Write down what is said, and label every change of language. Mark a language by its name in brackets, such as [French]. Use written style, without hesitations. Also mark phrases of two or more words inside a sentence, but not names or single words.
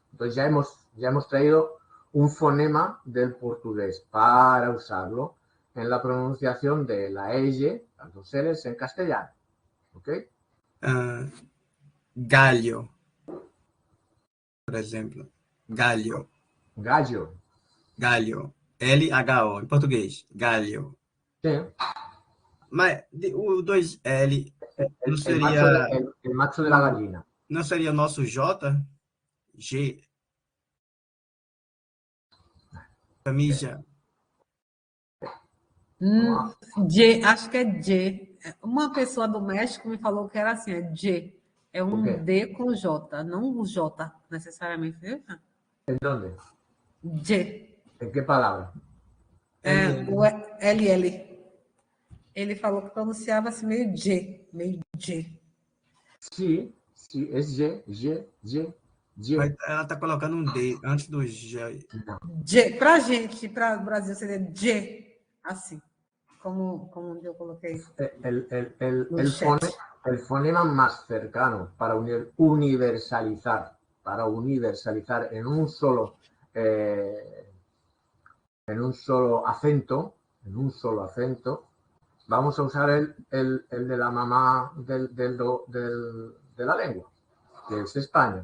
[Spanish] Entonces ya hemos traído un fonema del portugués para usarlo en la pronunciación de la L, las dos L's en castellano. ¿Ok? Galho. Por ejemplo. [Portuguese] Galho. [Spanish] Gallo. [Portuguese] Galho. L-H-O, em português. Galho. [Spanish] Sí. [Portuguese] Mas o 2L não [Spanish] El [Portuguese] seria... [Spanish] macho de la gallina. [Portuguese] Não seria o nosso J? G. Camisa. Acho que é J. Uma pessoa do México me falou que era assim, é J. É um D com J, não o J necessariamente. [Spanish] ¿En dónde? [Portuguese] J. [Spanish] ¿En qué palabra? [Portuguese] O LL. Ele falou que pronunciava assim meio J, meio J. Sim, es J. Mas ela está colocando um D antes do G. J. Para gente, para o Brasil, seria J, assim, como eu coloquei. [Spanish] El fonema más cercano para universalizar en un solo acento, vamos a usar el de la mamá de la lengua, que es España.